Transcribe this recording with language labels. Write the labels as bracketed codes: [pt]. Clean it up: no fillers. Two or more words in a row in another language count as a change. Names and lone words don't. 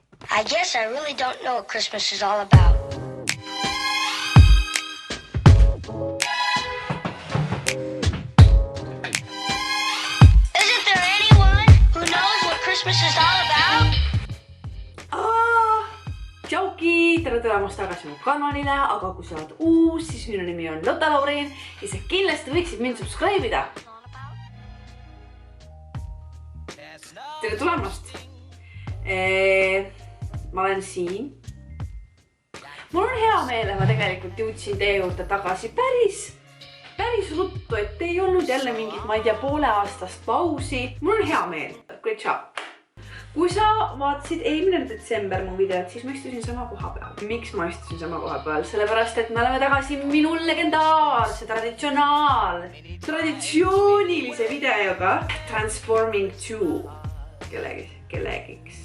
[en] I guess I really don't know what Christmas is all about. Isn't there anyone who knows what Christmas is all about? [et] Tšauki! Tere tulemast tagasi mu kanalile, aga kui sa oled uus, siis minu nimi on Lotta Laurin ja sa kindlasti võiksid mind subscribe'ida. Tere tulemast! Ma olen siin. Mul on hea meel, et ma tegelikult jõudsin teie juurde tagasi päris ruttu, et ei olnud jälle mingit, ma ei tea, pooleaastast pausi. Mul on hea meel. [en] Great job! [et] Kui sa vaatasid eelmine detsember mu videot, siis ma istusin sama koha peal. Miks ma istusin sama koha peal? Sellepärast, et me oleme tagasi minu legendaarse traditsioonilise videoga Transforming 2 kellegiks.